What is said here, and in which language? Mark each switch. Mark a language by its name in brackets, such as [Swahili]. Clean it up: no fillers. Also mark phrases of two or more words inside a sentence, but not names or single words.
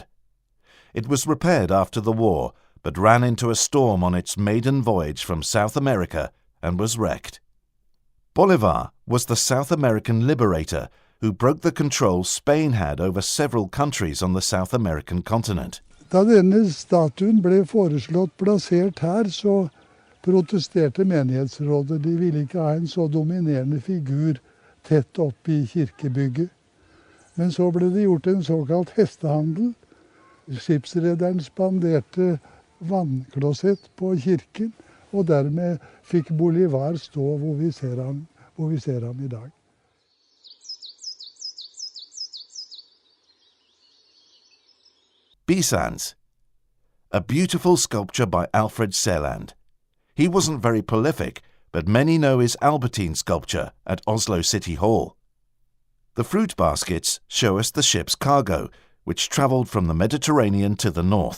[English] It was repaired after the war, but ran into a storm on its maiden voyage from South America and was wrecked. Bolivar was the South American liberator who broke the control Spain had over several countries on the South American continent. [Norwegian] Da denne statuen ble foreslått plassert her, så protesterte menighetsrådet. De ville ikke ha en så dominerende figur tett opp i kirkebygget. Men så ble det gjort en såkalt hestehandel. Skipsrederen spanderte vannklosett på kirken, og dermed fikk Bolivar stå hvor vi ser ham i dag. Bisans. [English] A beautiful sculpture by Alfred Seland. He wasn't very prolific, but many know his Albertine sculpture at Oslo City Hall. The fruit baskets show us the ship's cargo, which travelled from the Mediterranean to the north.